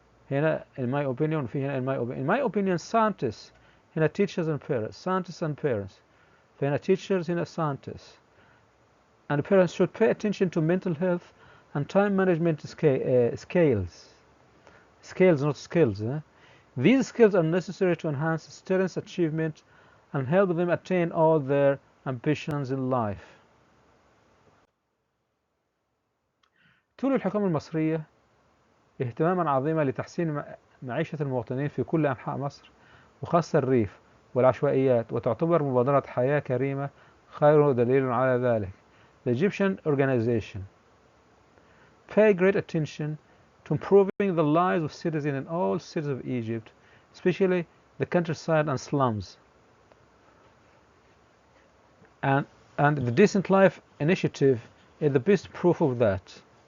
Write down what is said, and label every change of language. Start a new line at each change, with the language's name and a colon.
English: هنا in my opinion،
Arabic: في هنا
English: in my opinion scientists، هنا teachers and parents، scientists and parents،
Arabic: فهنا
English: teachers، هنا scientists and parents should pay attention to mental health and time management scales, not skills. These skills are necessary to enhance students' achievement and help them attain all their ambitions in life.
Arabic: تولي الحكومة المصرية اهتماما عظيما لتحسين معيشة المواطنين في كل أنحاء مصر وخاصة الريف والعشوائيات، وتعتبر مبادرة حياة كريمة خير دليل على ذلك.
English: The Egyptian organization pay great attention to improving the lives of citizens in all cities of Egypt, especially the countryside and slums. And the Decent Life initiative is the best proof of that.